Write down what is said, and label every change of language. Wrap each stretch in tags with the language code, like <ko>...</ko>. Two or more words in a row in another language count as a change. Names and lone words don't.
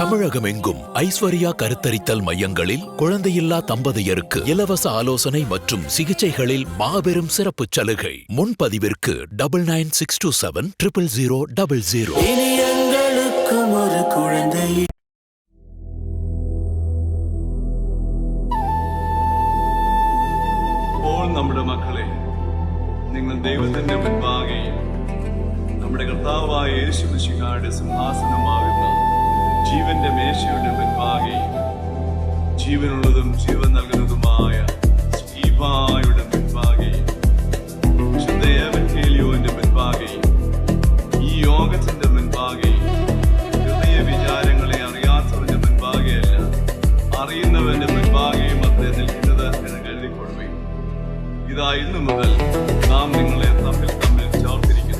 <ta>தமிழகம் எங்கும் ஐஸ்வர்யா கருத்தரித்தல் மையங்களில் குழந்தையில்லா தம்பதியருக்கு இலவச ஆலோசனை மற்றும் சிகிச்சைகளில் மாபெரும் சிறப்பு சலுகை. முன்பதிவிற்கு 9962700000. ஒரு குழந்தை.</ta> <ml>നമ്മുടെ മക്കളെ, നിങ്ങൾ ദൈവത്തിന്റെ മുൻപാകെ നമ്മുടെ കർത്താവായ യേശു മിശിഹായുടെ സിംഹാസനമാകുന്ന ജീവന്റെ മേശയുടെ മുൻപാകെ ജീവനുള്ളതും ജീവൻ നൽകുന്നതുമായ സ്തീഫായുടെ മുൻപാകെ എവൻഗേലിയോന്റെ മുൻപാകെ ഈ യോഗത്തിന്റെ മുൻപാകെ ഹൃദയ വിചാരങ്ങളെ അറിയാത്തവന്റെ മുൻപാകെയല്ല അറിയുന്നവന്റെ മുൻപാകെയും അദ്ദേഹം നിൽക്കുന്നത് എന്ന് കരുതിക്കൊള്ളുകയും ഇതാ ഇന്നു മുതൽ നാം നിങ്ങളെ തമ്മിൽ ചേർത്തിരിക്കുന്നു.</ml>